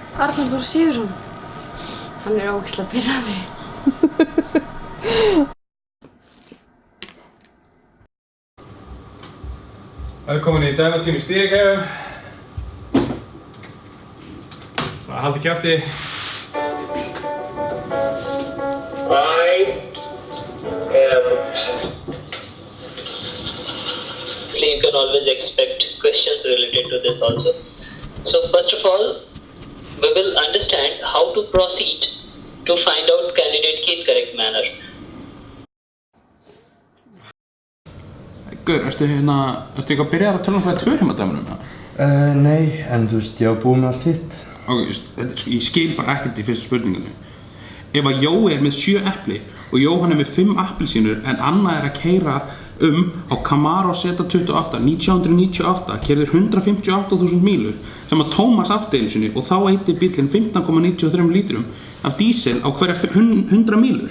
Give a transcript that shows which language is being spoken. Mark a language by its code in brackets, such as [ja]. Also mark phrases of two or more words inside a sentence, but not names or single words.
[is] Arnar Þór Sigurðsson. Hann er ógeðslega pirrandi. Velkomin í dæmatími stýrigæfu. Haldi kjafti. [en] You can always expect questions related to this also. So first of all, we will understand how to proceed to find out candidate key in correct manner. [is] Gaur, ertu eitthvað að byrja að tala um hvað 2 heimadæmunum? Nei, en þú veist, ég var búinn með allt hitt. Ok, ég skil bara ekkert í fyrstu spurningunni. Ef að Jói er með 7 epli og Jóhann er með 5 appelsínur en Anna er að keyra á Camaro Z28 1998 keyrður 158.000 mílur sem að Tómas átti einu sinni og þá eytir bíllinn 15,93 lítrum af dísil á hverja 100 mílur.